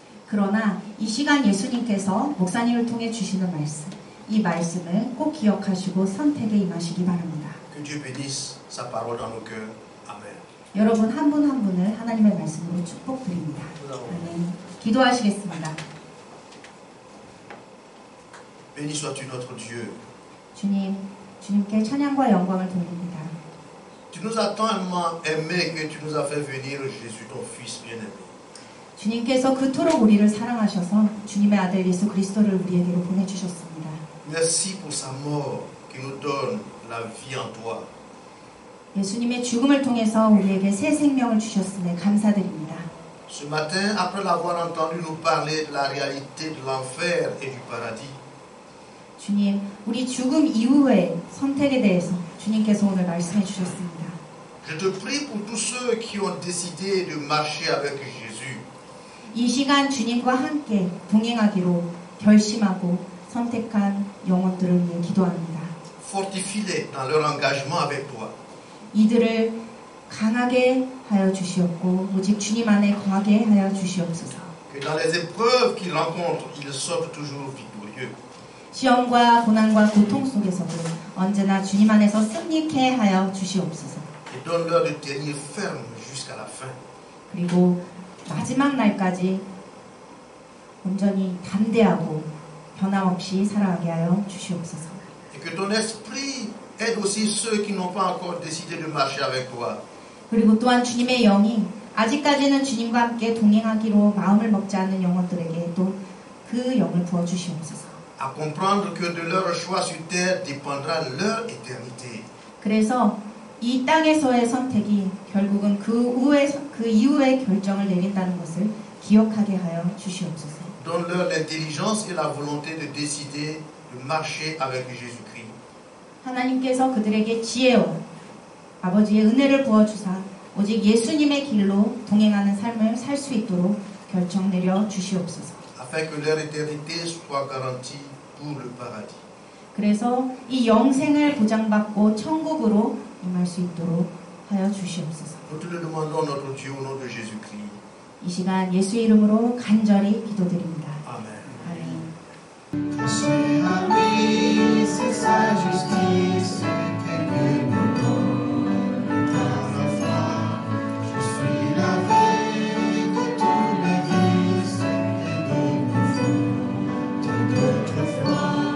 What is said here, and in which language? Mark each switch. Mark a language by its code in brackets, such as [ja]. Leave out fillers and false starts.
[ko] 그러나 이 시간 예수님께서 목사님을 통해 주시는 말씀, 이 말씀을 꼭 기억하시고 선택에 임하시기 바랍니다. [fr] Que Dieu bénisse sa parole dans nos cœurs. Amen. [ko] 여러분 한 분 한 분을 하나님의 말씀으로 축복드립니다. 아멘. 기도하시겠습니다. [fr] Béni sois-tu notre Dieu. [ko] 주님께 찬양과 영광을 돌립니다. [fr] Tu nous as tellement aimés que tu nous as fait venir Jésus, ton Fils bien-aimé. [ko] 주님께서 그토록 우리를 사랑하셔서 주님의 아들 예수 그리스도를 우리에게로 보내주셨습니다. [fr] Merci pour sa mort qui nous donne la vie en toi. [ko] 예수님의 죽음을 통해서 우리에게 새 생명을 주셨음에 감사드립니다. [fr] Ce matin, après l'avoir entendu nous parler de la réalité de l'enfer et du paradis, [ko] 주님, 우리 죽음 이후의 선택에 대해서 주님께서 오늘 말씀해 주셨습니다. [fr] je te prie pour tous ceux qui ont décidé de marcher avec Jésus. [ko] 이 시간 주님과 함께 동행하기로 결심하고 선택한 영혼들을 위해 기도합니다. [fr] Fortifie-les dans leur engagement avec toi. [ko] 이들을 강하게 하여 주시옵고 오직 주님 안에 거하게 하여 주시옵소서. [fr] Que dans les épreuves qu'ils rencontrent, ils sortent toujours victorieux. [ko] 시험과 고난과 고통 속에서도 언제나 주님 안에서 승리케 하여 주시옵소서. [fr] Et donne-leur de tenir ferme jusqu'à la fin. [ko] 그리고 마지막 날까지 온전히 담대하고 변함없이 살아가게 하여 주시옵소서. [fr] Et que ton esprit aide aussi ceux qui n'ont pas encore décidé de marcher avec toi. [ko] 그리고 또한 주님의 영이 아직까지는 주님과 함께 동행하기로 마음을 먹지 않는 영혼들에게 또 그 영을 부어 주시옵소서. [fr] À comprendre que de leur choix sur terre dépendra leur éternité. [ko] 그래서 이 땅에서의 선택이 결국은 그 이후의 결정을 내린다는 것을 기억하게 하여 주시옵소서. [fr] Donne-leur l'intelligence et la volonté de décider de marcher avec Jésus-Christ. [ko] 하나님께서 그들에게 지혜와 아버지의 은혜를 부어주사 오직 예수님의 길로 동행하는 삶을 살 수 있도록 결정 내려 주시옵소서. [fr] Afin que leur éternité soit garantie pour le paradis. [ko] 그래서 이 영생을 보장받고 천국으로 임할 수 있도록 하여 주시옵소서. [fr] Nous te le demandons, notre Dieu, au nom de Jésus-Christ. [ko] 이 시간 예수 이름으로 간절히 기도드립니다. [fr] Amen. [ko] 아멘. [fr] Caché à lui, c'est sa justice, et que nous donne par la foi. Je suis lavé de tous mes vices et de mes fautes d'autrefois.